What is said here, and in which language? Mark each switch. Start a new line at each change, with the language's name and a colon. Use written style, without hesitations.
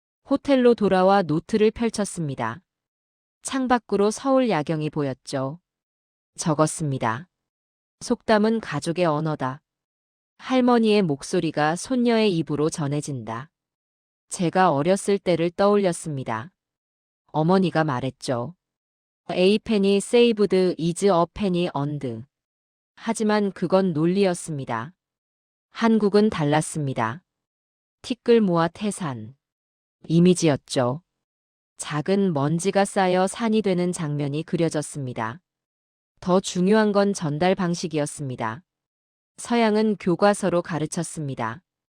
Korean: 호텔로 돌아와 노트를 펼쳤습니다. 창밖으로 서울 야경이 보였죠. 적었습니다. 속담은 가족의 언어다. 할머니의 목소리가 손녀의 입으로 전해진다. 제가 어렸을 때를 떠올렸습니다. 어머니가 말했죠.
English: A penny saved is a penny earned.
Korean: 하지만 그건 논리였습니다. 한국은 달랐습니다. 티끌 모아 태산. 이미지였죠. 작은 먼지가 쌓여 산이 되는 장면이 그려졌습니다. 더 중요한 건 전달 방식이었습니다. 서양은 교과서로 가르쳤습니다.